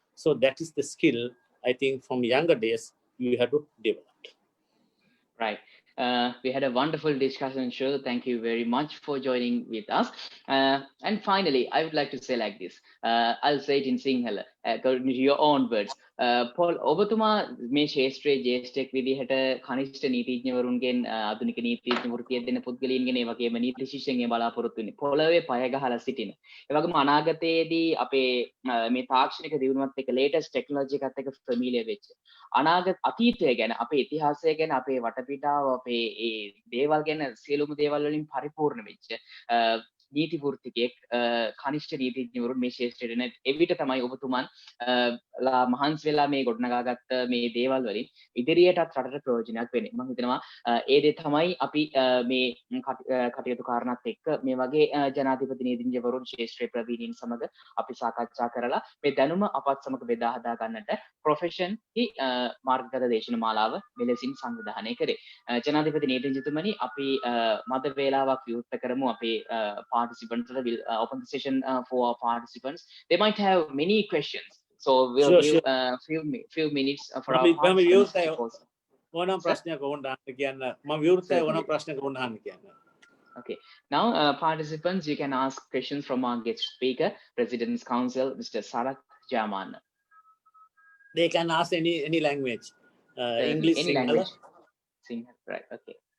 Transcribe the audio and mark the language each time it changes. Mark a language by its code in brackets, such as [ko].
[en] So that is the skill, I think, from younger days you have to develop. Right. We had a wonderful discussion, show. Thank you very much for joining with us. And finally, I would like to say like this. I'll say it in Sinhala, according to your own words. [si] Paul, ඔබතුමා මේ ශේෂ්ත්‍රයේ ජේෂ්ඨෙක් විදිහට කනිෂ්ඨ නීතිඥවරුන්ගෙන් ආධුනික නීතිඥ වෘත්තිය දෙන පුද්ගලයන්ගෙන් ඒ වගේම නීති ශිෂ්‍යයන්ගෙන් බලාපොරොත්තු වෙන්නේ පොළවේ පය ගහලා සිටින. ඒ වගේම අනාගතයේදී අපේ මේ තාක්ෂණික දියුණුවත් එක්ක ලේටස්ට් ටෙක්නොලොජි එකත් එක්ක ෆැමිලියර් වෙච්ච අනාගත අතීතය ගැන අපේ ඉතිහාසය ගැන අපේ වටපිටාව අපේ ඒ දේවල් ගැන සියලුම දේවල් වලින් පරිපූර්ණ වෙච්ච නීති වෘත්තිකයෙක් කනිෂ්ඨ නීතිඥවරුන් මේ ශේෂ්ත්‍රයට එන එවිට තමයි ඔබතුමන් මහන්සි වෙලා මේ ගොඩනගාගත්ත මේ දේවල් වලින් ඉදිරියටත් රටට ප්‍රයෝජනයක් වෙන්නේ. මම හිතනවා ඒ දේ තමයි අපි මේ කටයුතු කාරණාත් එක්ක මේ වගේ ජනාධිපති නීතිඥවරුන් ශේෂ්ත්‍රයේ ප්‍රවීණයින් සමග අපි සාකච්ඡා කරලා මේ දැනුම අපත් සමග බෙදා හදා ගන්නට ප්‍රොෆෙෂන් මාර්ගගත දේශන මාලාව මෙලෙසින් සංවිධානය කරේ. ජනාධිපති නීතිඥතුමනි අපි මද වේලාවක් විවෘත කරමු අපේ [en] participants will open the session for our participants. They might have many questions, so we'll give few minutes for our participants. [si] ඕනම ප්‍රශ්නයක් වුණාම කියන්න මම විවෘතයි ඕනම ප්‍රශ්නයක් වුණාම කියන්න. [en] Okay, now participants, you can ask questions from our guest speaker, President's Counsel, Mr. Sarath Jayamanne. They can ask any language, English, any language. Sinhala, right? Okay.